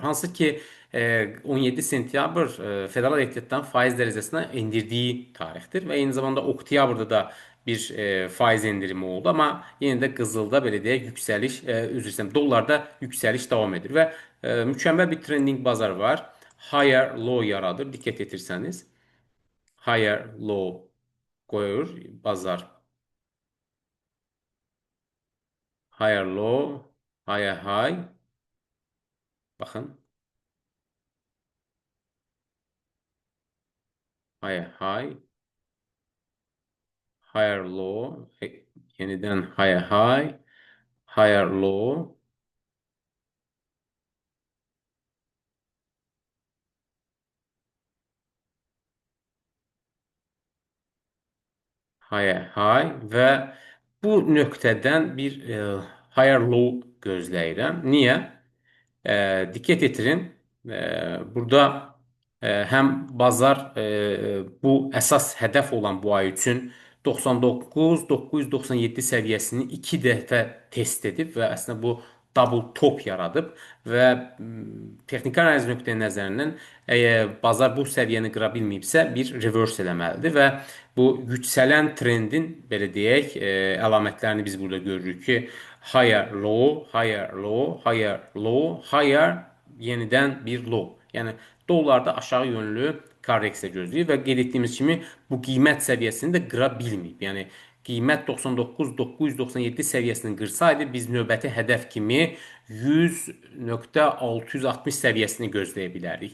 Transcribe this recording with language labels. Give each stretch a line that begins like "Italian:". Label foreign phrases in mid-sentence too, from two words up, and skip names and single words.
Azerbaijani: Hansı ki, 17 sentyabr Federal Ehtiyatdan faiz dərəcəsinə endirdiyi tarixdir və eyni zamanda oktyabrda da bir faiz endirimi oldu, amma yenə də qızılda belə deyək, yüksəliş, üzr istəyirəm, dollarda yüksəliş davam edir və mükəmməl bir trending bazar var.
English: Higher low
Azerbaijani: yaradır. Diqqət etirsəniz,
English: higher low
Azerbaijani: qoyur bazar.
English: Higher low, higher high.
Azerbaijani: Baxın.
English: Higher high, higher low, yeniden higher high, higher low, higher high
Azerbaijani: və bu nöqtədən bir
English: higher low
Azerbaijani: gözləyirəm. Niyə? Diqqət yetirin. Burada həm bazar bu əsas hədəf olan bu ay üçün 99-997 səviyyəsini 2 dəfə test edib və əslində bu
English: double top
Azerbaijani: yaradıb və texniki analiz nöqteyi nəzərindən əgər bazar bu səviyyəni qıra bilməyibsə, bir reverse eləməlidir və bu yüksələn trendin belə deyək, əlamətlərini biz burada görürük ki,
English: higher low, higher low, higher low, higher
Azerbaijani: yenidən bir
English: low.
Azerbaijani: Yəni dollarda aşağı yönlü korreksiya gözləyir və qeyd etdiyimiz kimi bu qiymət səviyyəsini də qıra bilməyib. Yəni qiymət 99-997 səviyyəsini qırsaydı biz növbəti hədəf kimi 100.660 səviyyəsini gözləyə bilərdik.